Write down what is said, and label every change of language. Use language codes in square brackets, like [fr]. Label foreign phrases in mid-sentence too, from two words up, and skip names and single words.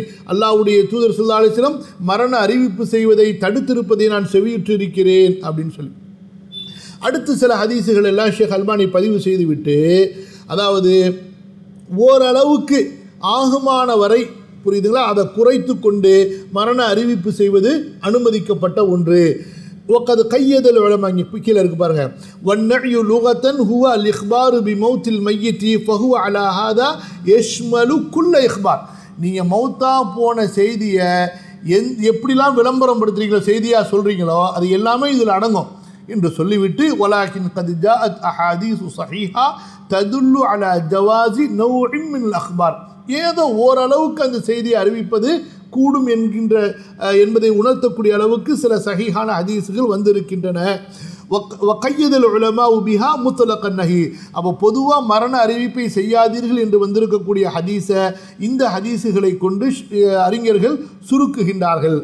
[ta] அல்லாஹ்வுடைய தூதர் [ar] صلى الله عليه وسلم [ta] மரண அறிவிப்பு செய்வதை தடுத்திருப்பதை நான் செவியுற்றிருக்கிறேன் அப்படின்னு சொல்லி அடுத்து சில ஹதீஸுகள் எல்லாம் ஷேக் அல்பானி பதிவு செய்துவிட்டு, அதாவது ஓரளவுக்கு ஆகுமான வரை, புரியுதுங்களா, அதை குறைத்து கொண்டு மரண அறிவிப்பு செய்வது அனுமதிக்கப்பட்ட ஒன்று. [ar] وقد قيد العلماء [ta] கீழே இருக்கு பாருங்க. [ar] والنعي لغة هو الإخبار بموت الميت فهو على هذا يشمل كل إخبار. [ta] நீங்கள் மௌத்தா போன செய்தியை எப்படிலாம் விளம்பரம் படுத்துறீங்களோ, செய்தியாக சொல்கிறீங்களோ, அது எல்லாமே இதில் அடங்கும் என்று சொல்லிவிட்டு [ar] ولكن قد جاءت أحاديث صحيحة تدل على جواز نوع من الأخبار, [ta] ஏதோ ஓரளவுக்கு அந்த செய்தியை அறிவிப்பது கூடும் என்பதை உணர்த்தக்கூடிய அளவுக்கு சில சஹீஹான ஹதீஸுகள் வந்திருக்கின்றன. [ar] وقيد العلماء بها مطلق النهي, [ta] அப்போ பொதுவாக மரண அறிவிப்பை செய்யாதீர்கள் என்று வந்திருக்கக்கூடிய ஹதீஸை இந்த ஹதீஸுகளை கொண்டு அறிஞர்கள் சுருக்குகின்றார்கள்.